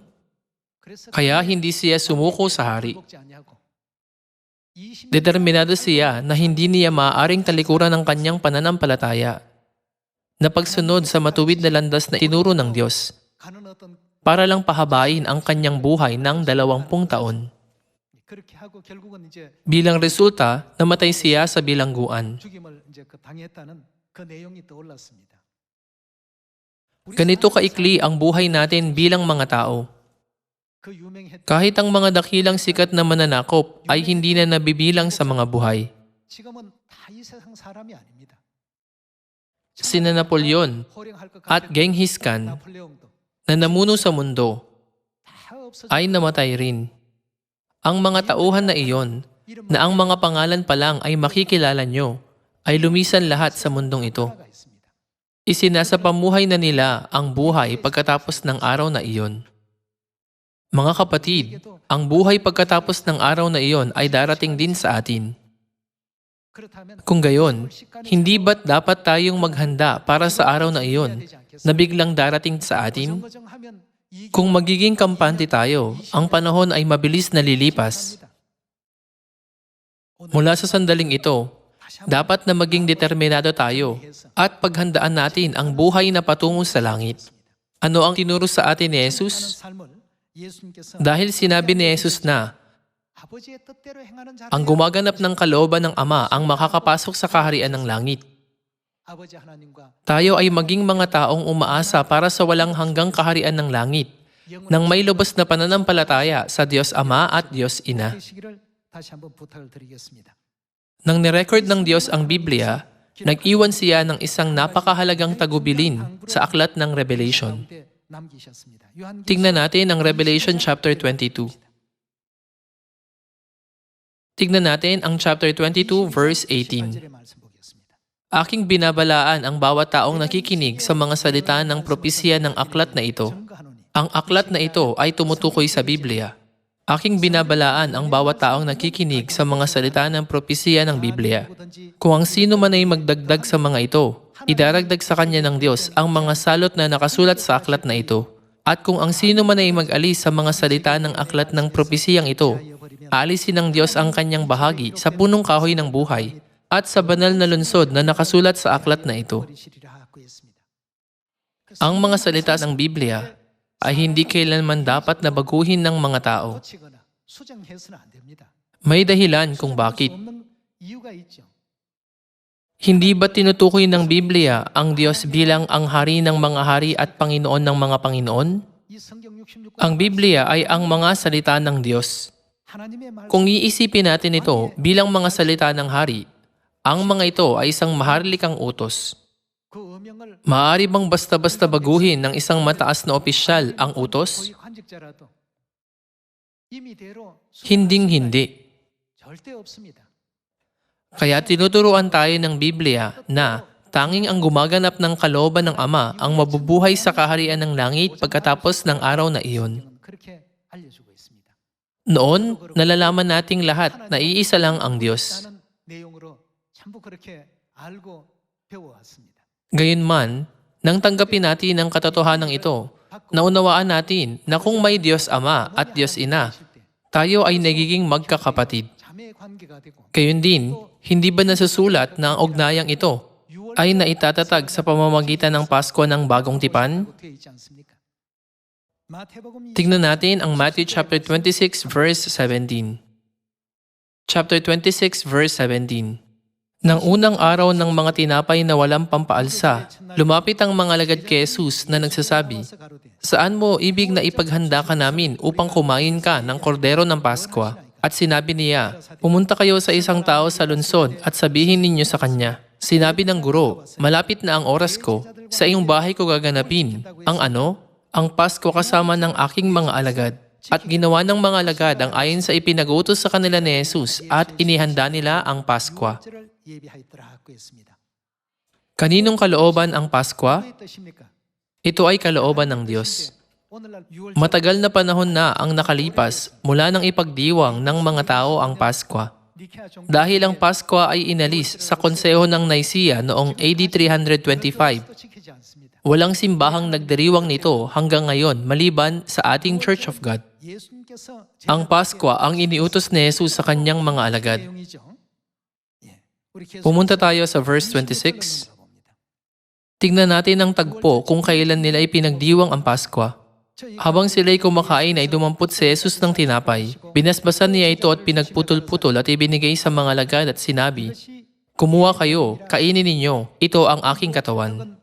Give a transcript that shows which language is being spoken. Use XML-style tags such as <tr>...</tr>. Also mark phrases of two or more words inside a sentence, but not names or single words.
<tl>Kaya hindi siya sumuko sa hari. Determinado siya na hindi niya maaaring talikuran ang kanyang pananampalataya na pagsunod sa matuwid na landas na tinuro ng Diyos para lang pahabain ang kanyang buhay ng 20 taon.</tl> <ko>그렇게 하고 결국은 이제</ko> <tl>Bilang resulta, namatay siya sa bilangguan.</tl> <ko>죽임을 이제 그 당했다는 그 내용이 떠올랐습니다.</ko> <tl>Ganito kaikli ang buhay natin bilang mga tao.</tl> <ko>그 유명했던</ko> <tl>Kahit ang mga dakilang sikat na mananakop ay hindi na nabibilang sa mga buhay.</tl> <ko>지금은 다 이 세상 사람이 아닙니다.</ko> <tl>Sina Napoleon</tl> <ko>호령할 것</ko> <tl>at</tl> <ko>같은 Genghis Khan 나폴레옹도</ko> <tl>na namuno sa mundo</tl> <ko>다 없어져</ko> <tl>ay namatay rin. Ang mga tauhan na iyon, na ang mga pangalan pa lang ay makikilala nyo, ay lumisan lahat sa mundong ito.</tl> <ko>나가 있습니다.</ko> <tl>Isinasapamuhay na nila ang buhay pagkatapos ng araw na iyon. Mga kapatid, ang buhay pagkatapos ng araw na iyon ay darating din sa atin.</tl> <ko>그렇다면</ko> <tl>Kung gayon, hindi ba't dapat tayong maghanda para sa araw na iyon na biglang darating sa atin?</tl> <ko>정거정하면 이</ko> <tl>Kung magiging kampante tayo, ang panahon ay mabilis na lilipas. Mula sa sandaling ito, dapat na maging determinado tayo at paghandaan natin ang buhay na patungo sa langit. Ano ang tinuro sa atin ni Jesus? Dahil sinabi ni Jesus na, ang gumaganap ng kalooban ng Ama ang makakapasok sa kaharian ng langit. Tayo ay maging mga taong umaasa para sa walang hanggang kaharian ng langit, nang may lubos na pananampalataya sa Diyos Ama at Diyos Ina.</tl> <ko>다시 한번 부탁을 드리겠습니다.</ko> <tl>Nang nirecord ng Diyos ang Biblia, nag-iwan siya ng isang napakahalagang tagubilin sa aklat ng Revelation.</tl> <ko>남기셨습니다.</ko> <tl>Tingnan natin ang Revelation chapter 22. Tignan natin ang</tl> <en>chapter 22 verse 18.</en> <tl>18.</tl> <ko>말씀 보겠습니다.</ko> <tl>Aking binabalaan ang bawat taong nakikinig sa mga salita ng propesya ng aklat na ito.</tl> <ko>증거하노니</ko> <tl>Ang aklat na ito ay tumutukoy sa Biblia. Aking binabalaan ang bawat taong nakikinig sa mga salita ng propesya ng Biblia. Kung ang sino man ay magdagdag sa mga ito, idaragdag sa kanya ng Diyos ang mga salot na nakasulat sa aklat na ito. At kung ang sino man ay mag-alis sa mga salita ng aklat ng propesiyang ito, alisin ng Diyos ang kanyang bahagi sa punong kahoy ng buhay at sa banal na lungsod na nakasulat sa aklat na ito.</tl> <ko>버리시리라 하고 했습니다.</ko> <tl>Ang mga salita ng Biblia ay hindi kailanman dapat na baguhin ng mga tao.</tl> <ko>고치거나 수정해서는 안 됩니다.</ko> <tl>May dahilan kung</tl> <ko>수정할 수</ko> <tl>bakit.</tl> <ko>없는 이유가 있죠.</ko> <tl>Hindi ba tinutukoy ng Biblia ang Diyos bilang ang hari ng mga hari at Panginoon ng mga Panginoon?</tl> <ko>이 성경 66권</ko> <tl>Ang Biblia ay ang mga salita ng Diyos.</tl> <ko>하나님의 말씀</ko> <tl>Kung iisipin natin ito bilang mga salita ng hari, ang mga ito ay isang maharlikang utos.</tl> <ko>그 어명을</ko> <tl>Maaari bang basta-basta baguhin ng isang mataas na opisyal ang utos?</tl> <ko>고위 관직자라도 임의대로</ko> <tl>Hinding-hindi.</tl> <ko>절대 없습니다.</ko> <tl>Kaya tinuturuan tayo ng Biblia na tanging ang gumaganap ng kalooban ng Ama ang mabubuhay sa kaharian ng langit pagkatapos ng araw na iyon.</tl> <ko>그렇게 알려주고 있습니다.</ko> <tl>Noon, nalalaman nating lahat na iisa lang ang Diyos.</tl> <ko>라는 내용으로 전부 그렇게 알고 배워왔습니다.</ko> <tl>Gayunman, nang tanggapin natin ang katotohanan ito, naunawaan natin na kung may Diyos Ama at Diyos Ina, tayo ay nagiging magkakapatid.</tl> <ko>자매 관계가 되고</ko> <tl>Gayon din, hindi ba nasusulat na ang ugnayang ito ay naitatatag sa pamamagitan ng Pasko ng Bagong Tipan?</tl> <ko>되어 있지 않습니까? 마태복음</ko> <tl>Tignan natin ang Matthew</tl> <en>chapter 26 verse 17. Chapter 26 verse 17.</en> <tl>Nang unang araw ng mga tinapay na walang pampaalsa, lumapit ang mga alagad kay Jesus na nagsasabi, "Saan mo ibig na ipaghanda ka namin upang kumain ka ng kordero ng Paskwa?" At sinabi niya, "Pumunta kayo sa isang tao sa lungsod at sabihin ninyo sa kanya, sinabi ng guro, malapit na ang oras ko, sa iyong bahay ko gaganapin. Ang ano? Ang Pasko kasama ng aking mga alagad." At ginawa ng mga alagad ang ayon sa ipinag-utos sa kanila ni Jesus at inihanda nila ang Paskwa.</tl> <ko>절을 예비하였더라 하고 했습니다.</ko> <tl>Kaninong kalooban ang Paskwa?</tl> <ko>누구의 뜻입니까?</ko> <tl>Ito ay kalooban ng Diyos.</tl> <ko>오늘날 6월</ko> <tl>Matagal na panahon na ang nakalipas mula nang ipagdiwang ng mga tao ang Paskwa.</tl> <ko>니케아 종교</ko> <tl>Dahil ang Paskwa ay inalis sa konseho ng Nicaea noong AD 325,</tl> <ko>또 지키지 않습니다.</ko> <tl>walang simbahang nagdiriwang nito hanggang ngayon maliban sa ating Church of God.</tl> <ko>예수님께서</ko> <tl>Ang Paskwa ang iniutos ni Jesus sa kanyang mga alagad.</tl> <ko>내용이죠. 예. 우리 계속</ko> <tl>Pumunta tayo sa verse 26. Tignan natin ang tagpo kung kailan nila ipinagdiwang ang Paskwa. Habang sila'y kumakain ay dumampot si Jesus ng tinapay. Binasbasan niya ito at pinagputol-putol at ibinigay sa mga alagad at sinabi, "Kumuha kayo, kainin ninyo, ito ang aking katawan."</tl>